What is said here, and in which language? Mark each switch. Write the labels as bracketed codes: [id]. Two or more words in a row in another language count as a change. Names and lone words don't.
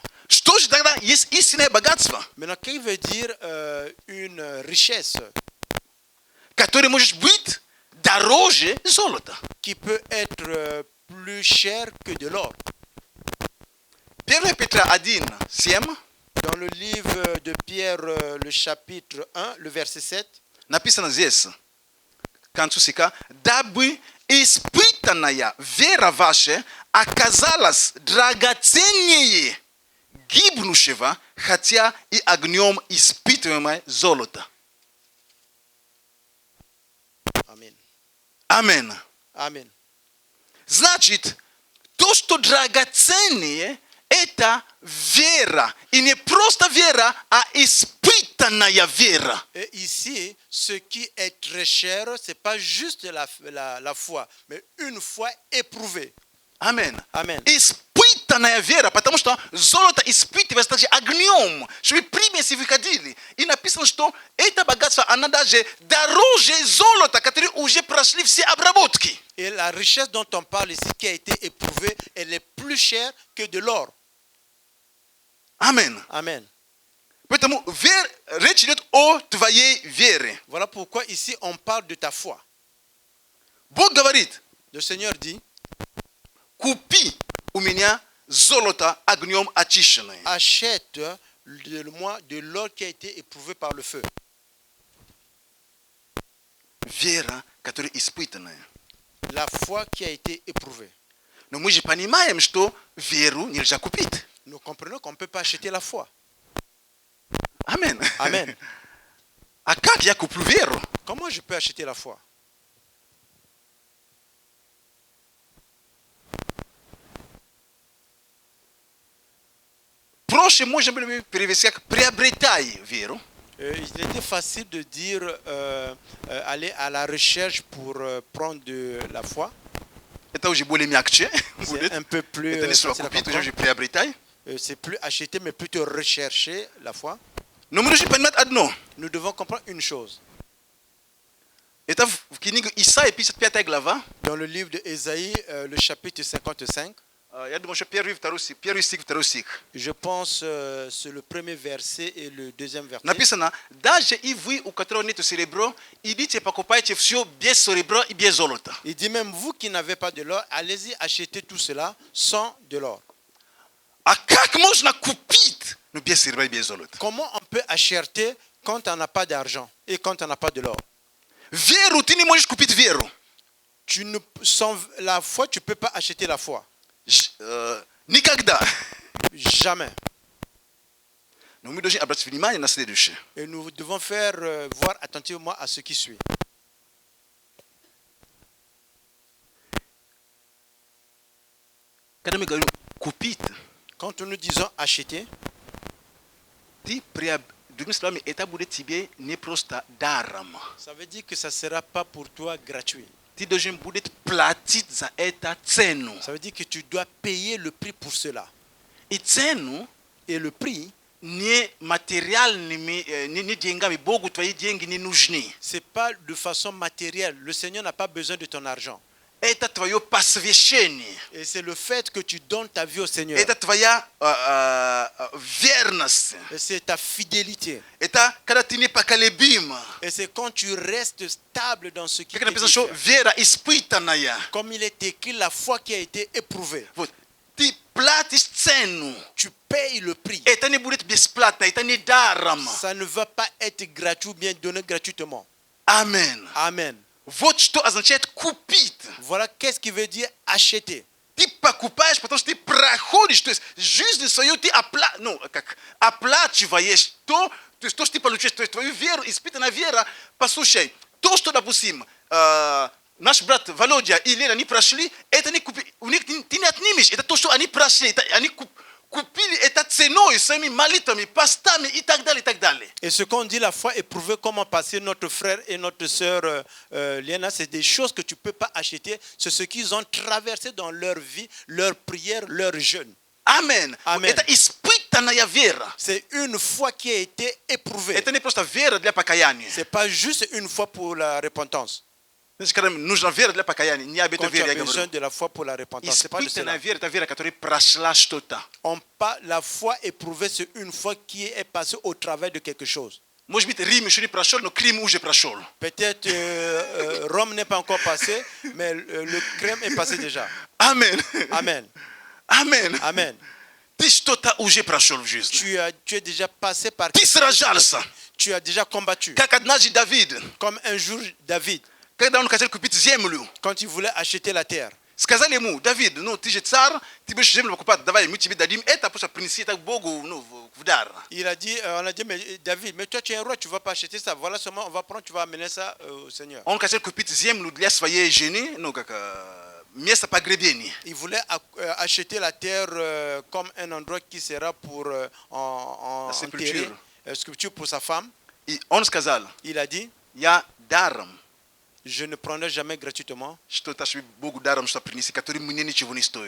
[ru] Что же тогда есть истинное богатство, [fr] Maintenant, qu'est-ce qui veut dire une richesse [ru] которое может быть дороже золота? [fr] qui peut être plus chère que de l'or? [ru] 1 Петра 1:7 [fr] Dans le livre de Pierre, le chapitre 1, le verset 7, [ru] написано здесь, к концу стиха, дабы испытанная вера ваша оказалась драгоценнее гибнущего, хотя и огнем испытываемое золото. [fr] Amen. [ru] Аминь. [fr] Amen. [ru] Значит, то, что драгоценнее, это вера. И не просто вера, а испытанная вера. [fr] Et ici, ce qui est très cher, ce n'est pas juste la foi, mais une foi éprouvée. [ru] Аминь. [fr] Amen. [ru] Испытанная вера, потому что золото испытывается также огнем, чтобы примеси выходили. И написано, что это богатство, оно даже дороже золота, которые уже прошли все обработки. [fr] Et la richesse dont on parle ici, qui a été éprouvée, elle est plus chère que de l'or. [ru] Аминь. [fr] Amen. [ru] Поэтому речь идет о твоей вере. [fr] Voilà pourquoi ici on parle de ta foi. [ru] Бог говорит, [fr] Le Seigneur dit, [ru] купи у меня золото огнем очищенное. [fr] achète de l'or qui a été éprouvé par le feu. [ru] Вера, которая испытанная. [fr] La foi qui a été éprouvée. [ru] Но мы же понимаем, что веру нельзя купить. [fr] Nous comprenons qu'on ne peut pas acheter la foi. [ru] Амен. [fr] Amen. [ru] А как я куплю веру? [fr] Comment je peux acheter la foi? [ru] Проще можно было бы перевести как «приобретай веру». [fr] Il était facile de dire aller à la recherche pour prendre de la foi. [ru] Это уже более мягче [fr] C'est [ru] будет. [fr] un peu plus [ru] Это не слово [fr] facile à [ru] купить, [fr] comprendre. [ru] уже «приобретай». [fr] C'est plus acheter, mais plutôt rechercher la foi. [ru] Но мы должны понимать одно. [fr] Nous devons comprendre une chose. [ru] Это в книге Исаии, 55 глава. [fr] Dans le livre de Ésaïe, le chapitre 55, [ru] Я думаю, что первый стих, второй стих. [fr] je pense c'est le premier verset et le deuxième verset. [ru] Написано, даже и вы, у которого нет серебро, идите покупайте все без серебра и без золота. [fr] Il dit même vous qui n'avez pas de l'or, allez-y acheter tout cela sans de l'or. [ru] А как можно купить, но без серебра и без золота? [fr] Comment on peut acheter quand on n'a pas d'argent et quand on n'a pas de l'or? [ru] Веру ты не можешь купить веру. [fr] Sans la foi, tu ne peux pas acheter la foi. [ru] Никогда. [fr] Jamais. [ru] Но мы должны обратить внимание на следующее. [fr] Et nous devons faire voir attentivement à ce qui suit. [ru] Когда мы говорим купить, [fr] Quand nous disons acheter, [ru] ты другими словами, это будет тебе не просто даром. [fr] ça veut dire que ça ne sera pas pour toi gratuit. [ru] Ты должен будет платить за это цену. [fr] Ça veut dire que tu dois payer le prix pour cela. [ru] И цену [fr] Et le prix, [ru] не материальными, не деньгами. Богу твои деньги не нужны. [fr] ce n'est pas de façon matérielle. Le Seigneur n'a pas besoin de ton argent. [ru] Это твое посвящение. [fr] Et c'est le fait que tu donnes ta vie au Seigneur. [ru] Это твоя верность. [fr] Et c'est ta fidélité. [ru] Это когда ты непоколебим. [fr] Et c'est quand tu restes stable dans ce qui [ru] Как [fr] te [ru] написано, [fr] dit [ru] что [fr] faire. [ru] вера испытанная. [fr] Comme il est écrit, la foi qui a été éprouvée. [ru] Вот. Ты платишь цену. [fr] Tu payes le prix. [ru] Это не будет бесплатно, это не даром. [fr] Ça ne va pas être gratuit ou bien donné gratuitement. [ru] Амен. [fr] Amen. [ru] Вот что означает купить. [fr] Voilà qu'est-ce qui veut dire acheter. [ru] Ты покупаешь, потому что ты проходишь, то есть жизнь свою ты оплачиваешь то есть то, что ты получаешь, то есть твою веру, испытанная вера. Послушай, то, что, допустим, наш брат Володя и Лена, они прошли, это не купи, у них ты не отнимешь, это то, что они прошли, это, они купили это ценой, своими молитвами, постами и так далее, и так далее. [fr] Et ce qu'on dit, la foi éprouvée, comment passer notre frère et notre sœur Léna, c'est des choses que tu ne peux pas acheter. C'est ce qu'ils ont traversé dans leur vie, leur prière, leur jeûne. Amen. Amen. [ru] Это испытанная вера. [fr] C'est une foi qui a été éprouvée. [ru] Это не просто вера для покаяния. [fr] Ce n'est pas juste une foi pour la repentance. [ru] Значит, когда нужна вера для покаяния, не об этой [fr] Quand tu [ru] вере [fr] as [ru] я [fr] besoin [ru] говорю. [fr] de la foi pour la repentance, ce n'est pas de [ru] Испытанная [fr] cela. [ru] вера, это вера, которая прошла что-то. [fr] La foi éprouvée, c'est une foi qui est passée au travers de quelque chose. [ru] Может быть, Рим еще не прошел, но Крым уже прошел. [fr] Peut-être Rome n'est pas encore passé, mais le crème est passé déjà. [ru] Амен. [fr] Amen. [ru] Амен. [fr] Amen. [ru] Ты что-то уже прошел в жизни. [fr] Tu es déjà passé par [ru] Ты [fr] quelque chose. [ru] сражался. [fr] Tu as déjà combattu. [ru] Как однажды Давид, [fr] Comme un jour David, [ru] когда он хотел купить землю, [fr] quand il voulait acheter la terre. [ru] сказали ему: Давид, ну ты же царь, ты будешь землю покупать, давай мы тебе дадим это, просто принеси это Богу, ну, в дар. [fr] Il a dit, on a dit, mais David, mais toi tu es un roi, tu ne vas pas acheter ça. Voilà seulement, on va prendre, tu vas amener ça au Seigneur. [ru] Он хотел купить землю для своей жены, ну как место погребения. [fr] Il voulait acheter la terre comme un endroit qui sera pour La sépulture. enterrer, sculpture pour sa femme. [ru] И он сказал: [fr] Il a dit, [ru] я даром, [fr] je ne prendrai jamais gratuitement. [ru] что-то Богу даром, что принеси, который мне ничего не стоит.